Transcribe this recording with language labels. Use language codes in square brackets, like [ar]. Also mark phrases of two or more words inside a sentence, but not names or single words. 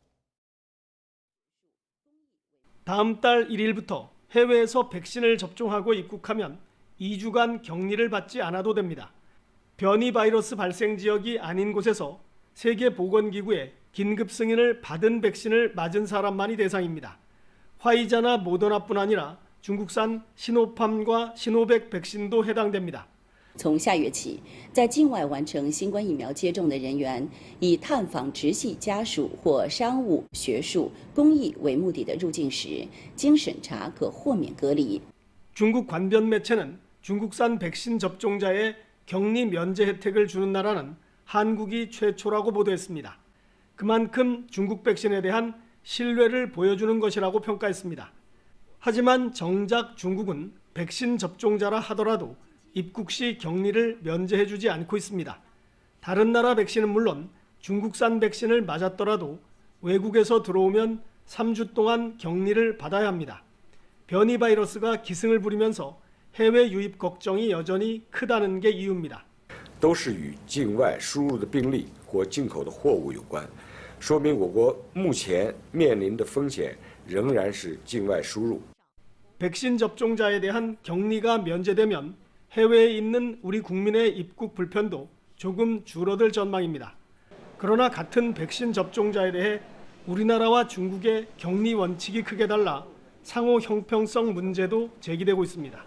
[ko] 다음 달 1일부터 해외에서 백신을 접종하고 입국하면 2주간 격리를 받지 않아도 됩니다. 변이 바이러스 발생 지역이 아닌 곳에서 세계보건기구의 긴급 승인을 받은 백신을 맞은 사람만이 대상입니다. 화이자나 모더나뿐 아니라 중국산 시노팜과 시노백 백신도 해당됩니다. [zh] 从下月起，在境外完成新冠疫苗接种的人员，以探访直系家属或商务、学术、公益为目的的入境时，经审查可豁免隔离。 [ko] 중국 관변 매체는 중국산 백신 접종자의 격리 면제 혜택을 주는 나라는 한국이 최초라고 보도했습니다. 그만큼 중국 백신에 대한 신뢰를 보여주는 것이라고 평가했습니다. 하지만 정작 중국은 백신 접종자라 하더라도 입국 시 격리를 면제해주지 않고 있습니다. 다른 나라 백신은 물론 중국산 백신을 맞았더라도 외국에서 들어오면 3주 동안 격리를 받아야 합니다. 변이 바이러스가 기승을 부리면서 해외 유입 걱정이 여전히 크다는 게 이유입니다. [zh] 都是与境外输入的病例或进口的货物有关，说明我国目前面临的风险仍然是境外输入。 [ko] 백신 접종자에 대한 격리가 면제되면 해외에 있는 우리 국민의 입국 불편도 조금 줄어들 전망입니다. 그러나 같은 백신 접종자에 대해 우리나라와 중국의 격리 원칙이 크게 달라 상호 형평성 문제도 제기되고 있습니다.